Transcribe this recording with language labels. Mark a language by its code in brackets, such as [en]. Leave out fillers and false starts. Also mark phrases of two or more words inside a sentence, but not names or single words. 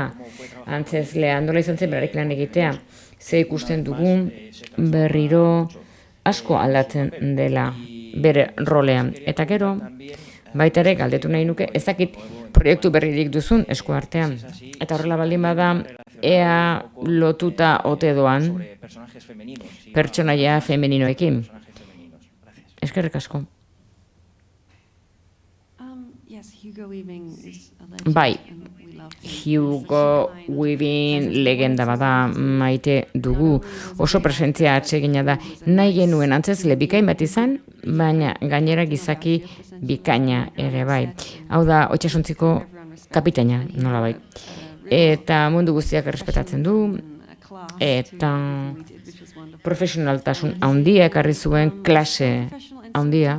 [eu] Antzezlea nola izan zen berarekin lan egitea. Ze ikusten dugun berriro asko aldatzen dela bere rolean. Eta gero, baita ere galdetu nahi nuke, ez dakit proiektu berririk duzun eskuartean. Eta horrela baldin bada, ea lotuta ote doan pertsonaia femeninoekin. Eskerrik asko. [en] Yes, Hugo Weaving is a legend. [eu] Bai, [en] and we love him. [eu] Hugo Weaving legenda bada maite dugu. Oso presentzia atsegina da. Nahi genuen antzezle bikain bat izan, baina gainera gizaki bikaina ere bai. Hau da, Oitsasuntziko kapitaina, nola bai. Eta mundu guztiak errespetatzen du, eta profesionaltasun handia ekarri zuen klase handia.